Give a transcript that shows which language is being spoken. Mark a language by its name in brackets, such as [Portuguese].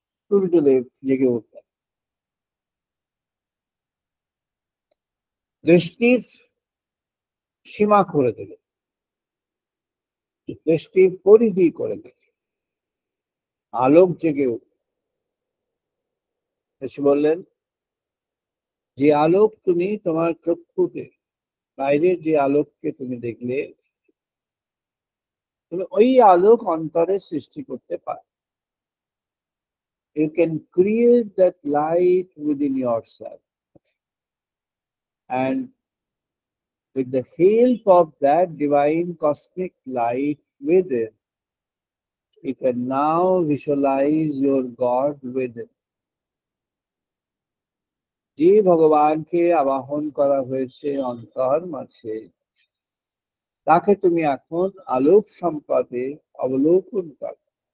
[Bangla] সূর্যদেব জেগে উঠলেন, দৃষ্টির সীমা করে দিলেন, দৃষ্টির পরিধি করে দিলেন, আলোক জেগে উঠল। এসে বললেন, যে আলোক তুমি তোমার চক্ষুতে, বাইরে যে আলোককে তুমি দেখলে, তুমি ওই আলোক অন্তরে সৃষ্টি করতে পারো। [English] You can create that light within yourself, and with the help of that divine cosmic light within, you can now visualize your God within. [Bangla] যে ভগবানকে আবাহন করা হয়েছে অন্তর মাঝে, তাকে তুমি এখন আলোক সম্পদে অবলোকন করো।